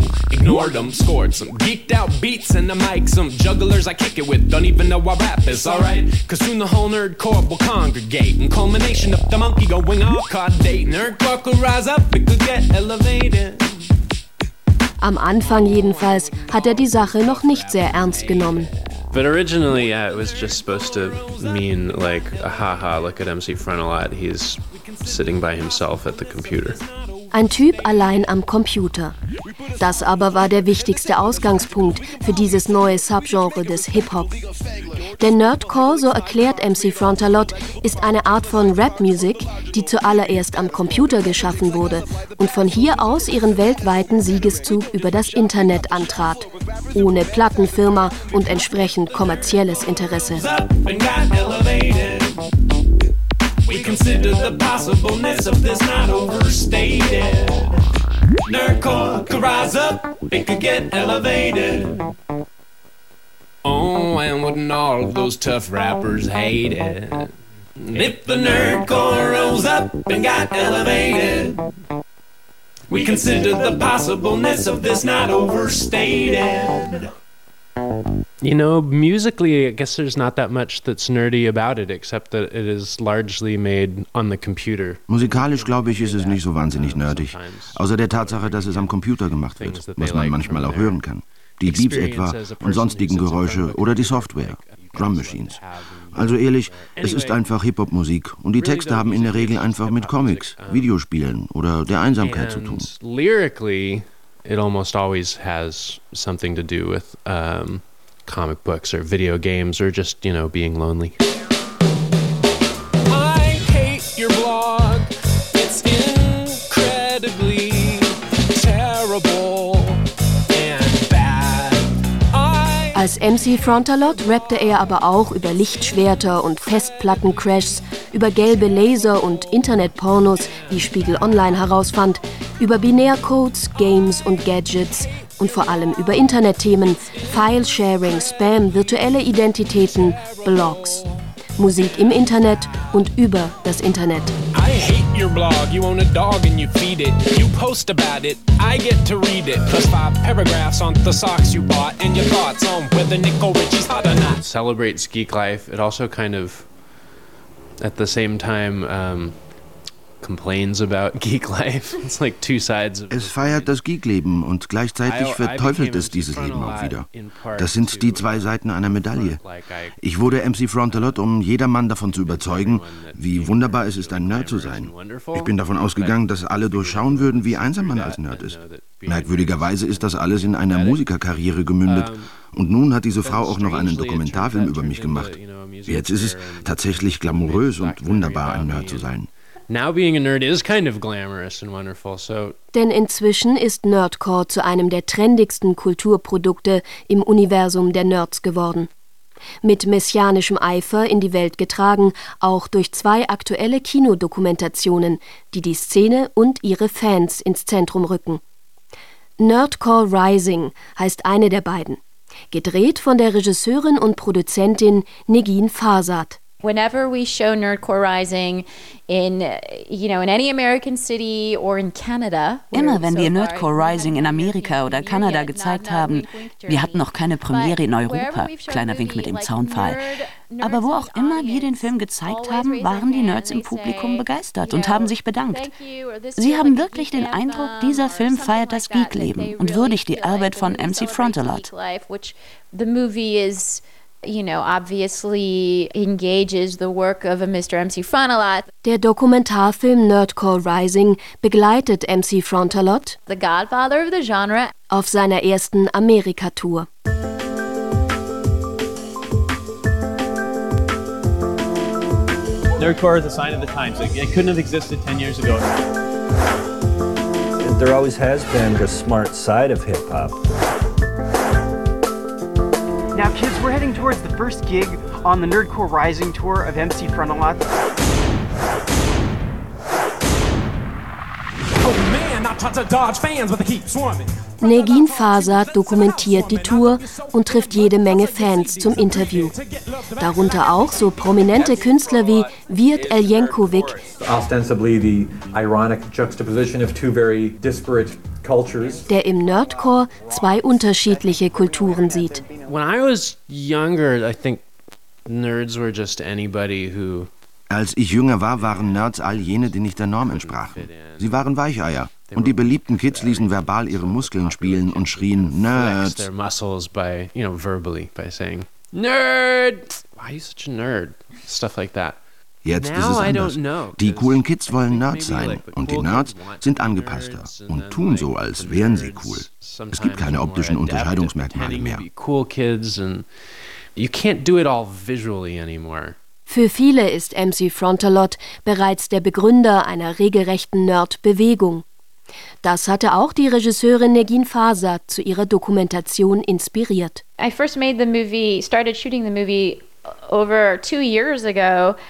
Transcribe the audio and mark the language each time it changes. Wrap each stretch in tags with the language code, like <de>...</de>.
<en>Ignored them, scored some geeked out beats in the mic. Some jugglers I kick it with don't even know I rap, it's alright. Cause soon the whole nerd core will congregate. And culmination of the monkey going off card date. Nerd core could rise up, it could get elevated.</en> <de>Am Anfang jedenfalls hat er die Sache noch nicht sehr ernst genommen.</de> <en>But originally, yeah, it was just supposed to mean like, haha, look at MC Frontalot, he's sitting by himself at the computer.</en> <de>Ein Typ allein am Computer. Das aber war der wichtigste Ausgangspunkt für dieses neue Subgenre des Hip-Hop. Der Nerdcore, so erklärt MC Frontalot, ist eine Art von Rap-Musik, die zuallererst am Computer geschaffen wurde und von hier aus ihren weltweiten Siegeszug über das Internet antrat. Ohne Plattenfirma und entsprechend kommerzielles Interesse.</de> <en>We consider the possibleness of this not overstated. Nerdcore could rise up, it could get elevated. Oh, and wouldn't all of those tough rappers hate it? If the nerdcore rose up and got elevated. We consider the possibleness of this not overstated. You know, musically, I guess there's not that much that's nerdy about it, except that it is largely made on the computer.</en> <de>Musikalisch, glaube ich, ist es nicht so wahnsinnig nerdig. Außer der Tatsache, dass es am Computer gemacht wird, was man manchmal auch hören kann. Die Beeps etwa und sonstigen Geräusche oder die Software, Drum Machines. Also ehrlich, es ist einfach Hip-Hop-Musik und die Texte haben in der Regel einfach mit Comics, Videospielen oder der Einsamkeit zu tun.</de> <en>Lyrically, it almost always has something to do with comic books or video games or just, you know, being lonely. I hate your blog. It's incredibly terrible and bad.</en> <de>Als MC Frontalot rappte er aber auch über Lichtschwerter und Festplattencrashs, über gelbe Laser und Internetpornos, wie Spiegel Online herausfand, über Binärcodes, Games und Gadgets und vor allem über Internetthemen, File-Sharing, Spam, virtuelle Identitäten, Blogs, Musik im Internet und über das Internet.</de> <en>I hate your blog, you own a dog and you feed it. You post about it, I get to read it. Plus 5 paragraphs on the socks you bought and your thoughts on whether Nicole Richie's hot or not. Celebrates geek life, it also kind of, at the same time, complains about geek life. It's like two sides of</en> <de>es feiert das Geek-Leben und gleichzeitig verteufelt es dieses Leben auch wieder. Das sind die zwei Seiten einer Medaille. Ich wurde MC Frontalot, um jedermann davon zu überzeugen, wie wunderbar es ist, ein Nerd zu sein. Ich bin davon ausgegangen, dass alle durchschauen würden, wie einsam man als Nerd ist. Merkwürdigerweise ist das alles in einer Musikerkarriere gemündet. Und nun hat diese Frau auch noch einen Dokumentarfilm über mich gemacht. Jetzt ist es tatsächlich glamourös und wunderbar, ein Nerd zu sein.</de> <en>Now being a nerd is kind of glamorous and wonderful. So,</en> <de>denn inzwischen ist Nerdcore zu einem der trendigsten Kulturprodukte im Universum der Nerds geworden. Mit messianischem Eifer in die Welt getragen, auch durch zwei aktuelle Kinodokumentationen, die die Szene und ihre Fans ins Zentrum rücken. Nerdcore Rising heißt eine der beiden. Gedreht von der Regisseurin und Produzentin Negin Farsad.</de> <en>Whenever we show Nerdcore Rising in, you know, in any American city or in Canada,</en> <de>immer wenn wir Nerdcore Rising in Amerika oder Kanada gezeigt haben, wir hatten noch keine Premiere in Europa, kleiner Wink mit dem Zaunpfahl. Aber wo auch immer wir den Film gezeigt haben, waren die Nerds im Publikum begeistert und haben sich bedankt. Sie haben wirklich den Eindruck, dieser Film feiert das Geek-Leben und würdigt die Arbeit von MC Frontalot.</de> <en>You know, obviously engages the work of a Mr. MC Frontalot.</en> <de>Der Dokumentarfilm Nerdcore Rising begleitet MC Frontalot,</de> <en>the godfather of the genre,</en> <de>auf seiner ersten Amerika-Tour.</de> <en>Nerdcore is a sign of the times. It couldn't have existed 10 years ago. There always has been a smart side of hip-hop. Now, kids, we're heading towards the first gig on the Nerdcore Rising tour of MC Frontalot. Oh man, not trying to dodge fans, but they keep swarming.</en> <de>Negin Farsad dokumentiert die Tour und trifft jede Menge Fans zum Interview. Darunter auch so prominente Künstler wie Wirt El Yankovic.</de> <en>Ostensibly the ironic juxtaposition of two very disparate cultures.</en> <de>Der im Nerdcore zwei unterschiedliche Kulturen sieht.</de> <en>When I was younger, I think nerds were just anybody who.</en> <de>Als ich jünger war, waren Nerds all jene, die nicht der Norm entsprachen. Sie waren Weicheier. Und die beliebten Kids ließen verbal ihre Muskeln spielen und schrien, Nerds. Nerd! Why are you such a nerd? Stuff like that. Jetzt ist es anders. Die coolen Kids wollen Nerds sein und die Nerds sind angepasster und tun so, als wären sie cool. Es gibt keine optischen Unterscheidungsmerkmale mehr. Für viele ist MC Frontalot bereits der Begründer einer regelrechten Nerd-Bewegung. Das hatte auch die Regisseurin Negin Faser zu ihrer Dokumentation inspiriert.</de> <en>I first made the movie, started shooting the movie over 2 years ago.</en>